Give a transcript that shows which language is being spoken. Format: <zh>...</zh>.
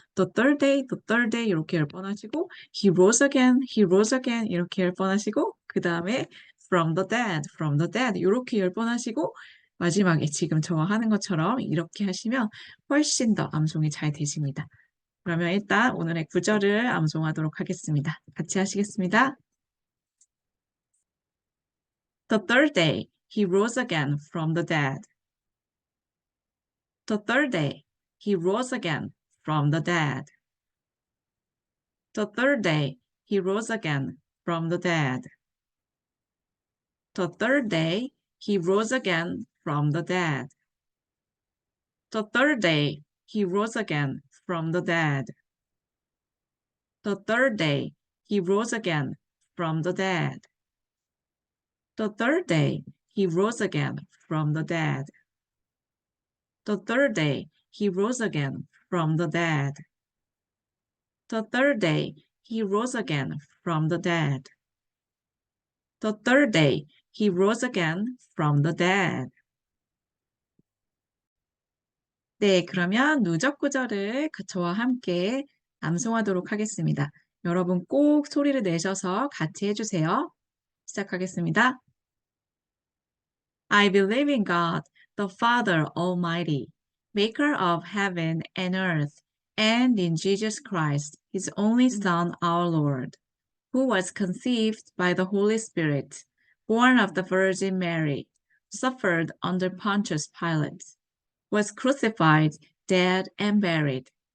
<en>The third day, the third day</en> <ko>이렇게 10번 하시고</ko> <en>He rose again, he rose again</en> <ko>이렇게 10번 하시고 그 다음에</ko> <en>from the dead, from the dead</en> <ko>이렇게 10번 하시고 마지막에 지금 저와 하는 것처럼 이렇게 하시면 훨씬 더 암송이 잘 되십니다. 그러면 일단 오늘의 구절을 암송하도록 하겠습니다. 같이 하시겠습니다.</ko> <en>The third day, he rose again from the dead. The third day, he rose again from the dead. The third day, he rose again from the dead. The third day, he rose again from the dead. The third day, he rose again from the dead. The third day, he rose again from the dead. The third day, he rose again from the dead. The third day, he rose again from the dead. The third day, he rose again from the dead. The third day, he rose again from the dead.</en> <ko>네, 그러면 누적 구절을 저와 함께 암송하도록 하겠습니다. 여러분 꼭 소리를 내셔서 같이 해주세요. 시작하겠습니다.</ko> <en>I believe in God, the Father Almighty, maker of heaven and earth, and in Jesus Christ, his only Son, our Lord, who was conceived by the Holy Spirit, born of the Virgin Mary, suffered under Pontius Pilate, was crucified, dead, and buried.</en>